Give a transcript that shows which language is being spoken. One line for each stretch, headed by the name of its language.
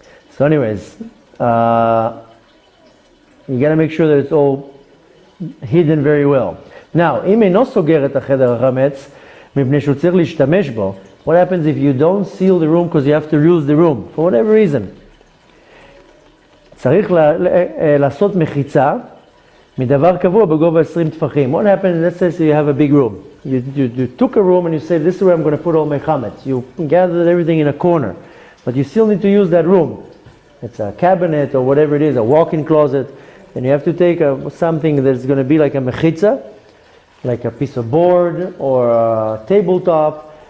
English: So anyways, you got to make sure that it's all hidden very well. Now,
Hebrew: אם אינו סוגר את החדר החמץ, מפני שהוא צריך להשתמש בו,
English: what happens if you don't seal the room because you have to use the room, for whatever reason?
Hebrew: צריך לעשות מחיצה מדבר קבוע בגובה 20 טפחים.
English: What happens, let's say you have a big room. You took a room and you say, this is where I'm going to put all my chametz. You gathered everything in a corner, but you still need to use that room. It's a cabinet or whatever it is, a walk-in closet, and you have to take something that's going to be like a mechitza, like a piece of board or a tabletop.